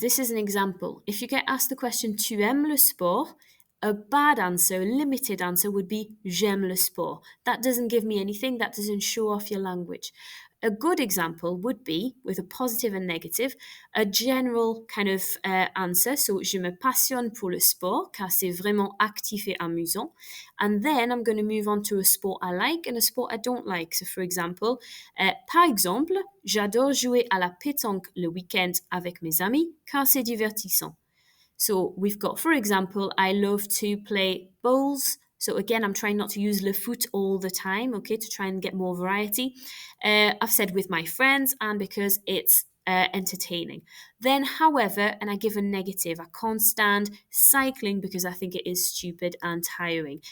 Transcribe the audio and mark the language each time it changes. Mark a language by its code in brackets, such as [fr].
[en] This is an example. If you get asked the question, [fr] tu aimes le sport? [en] A bad answer, a limited answer would be [fr] j'aime le sport. [en] That doesn't give me anything. That doesn't show off your language. A good example would be, with a positive and negative, a general kind of answer. So, [fr] je me passionne pour le sport, car c'est vraiment actif et amusant. [en] And then I'm going to move on to a sport I like and a sport I don't like. So, for example, [fr] par exemple, j'adore jouer à la pétanque le week-end avec mes amis, car c'est divertissant. [en] So we've got, for example, I love to play bowls. So again, I'm trying not to use le foot all the time, okay, to try and get more variety. I've said with my friends and because it's entertaining. Then, however, and I give a negative, I can't stand cycling because I think it is stupid and tiring.